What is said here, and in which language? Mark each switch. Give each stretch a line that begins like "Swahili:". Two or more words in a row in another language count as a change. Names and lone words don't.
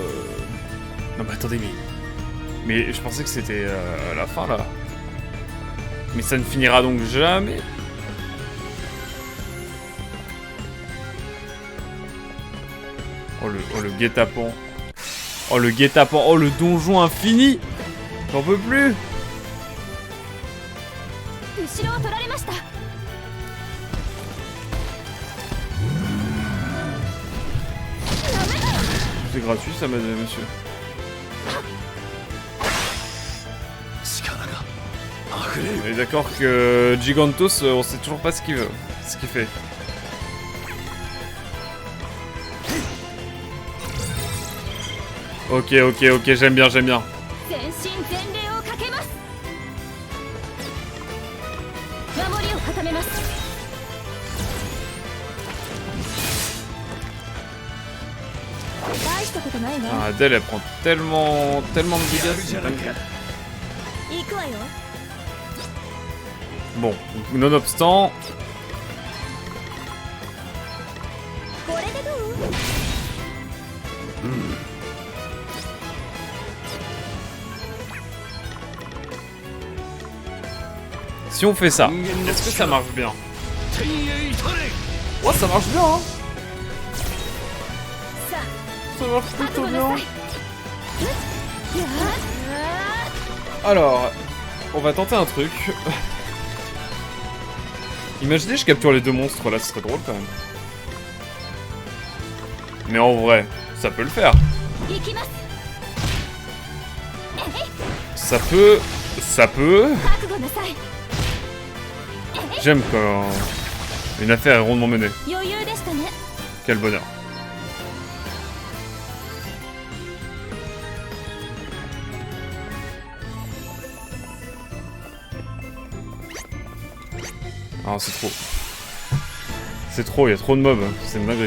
French: Non mais attendez, mais je pensais que c'était la fin là. Mais ça ne finira donc jamais. Oh le guet-apens. Oh le guet-apens. Oh le donjon infini. J'en peux plus.
Japanese: 後ろを取られました。
French: C'est gratuit ça, madame et monsieur.
Japanese: 力が溢れる。
French: On est d'accord que Gigantos, on sait toujours pas ce qu'il veut, ce qu'il fait. Ok, j'aime bien.
Japanese: 全身全霊をかけます。守りを固めます。大したことないね。
French: Ah, Adèle, elle prend tellement de dégâts. c'est dingue.
Japanese: 行くわよ。
French: Bon, nonobstant,
Japanese: これでどう？
French: si on fait ça, est-ce que ça marche bien? Ouais, ça marche bien, hein.
Japanese: さ
French: Ça marche
Japanese: あ、覚
French: plutôt
Japanese: 悟な
French: bien.
Japanese: さい。やー
French: Alors, on va tenter un truc. Imaginez, je capture les deux monstres là, ce serait drôle quand même. Mais en vrai, ça peut le faire.
Japanese: 行きます。
French: Ça peut. Ça peut.
Japanese: 覚悟なさい。
French: J'aime quand une affaire est rondement menée.
Japanese: 余裕でしたね。
French: Quel bonheur. Ah, c'est trop. C'est trop, il y a trop de mobs, c'est une dinguerie.